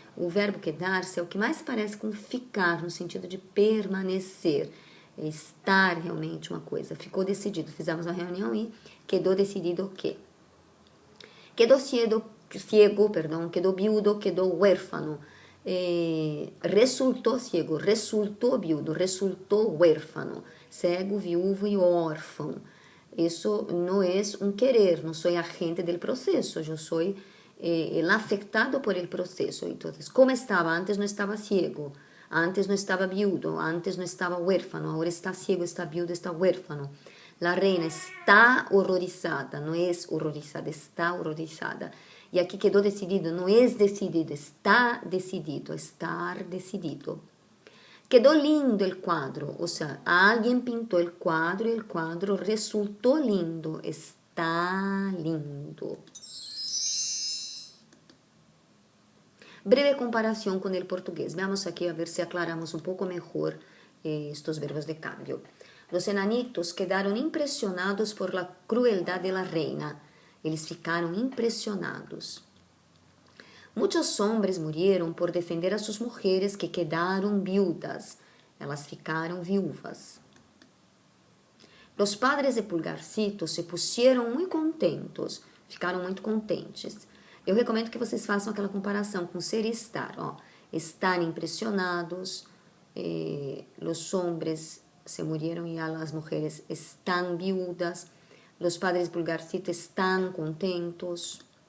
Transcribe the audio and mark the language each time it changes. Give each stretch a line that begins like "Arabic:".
Portuguese: O verbo quedar-se é o que mais parece com ficar, no sentido de permanecer, estar realmente uma coisa. Ficou decidido, fizemos uma reunião e quedou decidido que.
Spanish: Quedou ciego, quedou viudo, quedou huérfano. Resultou ciego, resultou viudo, resultou huérfano.
Portuguese: Cego, viúvo e órfão. Isso não é um querer, não sou agente do processo, eu sou
Spanish: el afectado por el proceso. Entonces, como estaba? Antes no estaba ciego, antes no estaba viudo, antes no estaba huérfano, ahora está ciego, está viudo, está huérfano. La reina está horrorizada, no es horrorizada, está horrorizada. Y aquí quedó decidido, no es decidido, está decidido, estar decidido. Quedó lindo el cuadro, o sea, alguien pintó el cuadro y el cuadro resultó lindo, está lindo. Breve comparación con el portugués. Veamos aquí a ver si aclaramos un poco mejor estos verbos de cambio. Los enanitos quedaron impresionados por la crueldad de la reina.
Portuguese: Eles ficaram impressionados.
Spanish: Muchos hombres murieron por defender a sus mujeres que quedaron viudas.
Portuguese: Elas ficaram viúvas.
Spanish: Los padres de Pulgarcito se pusieron muy contentos.
Portuguese: Ficaram muito contentes. Eu recomendo que vocês façam aquela comparação com ser e estar. Ó.
Spanish: Están impressionados, los hombres se murieron y las mujeres están viudas, los padres de Pulgarcito están contentos.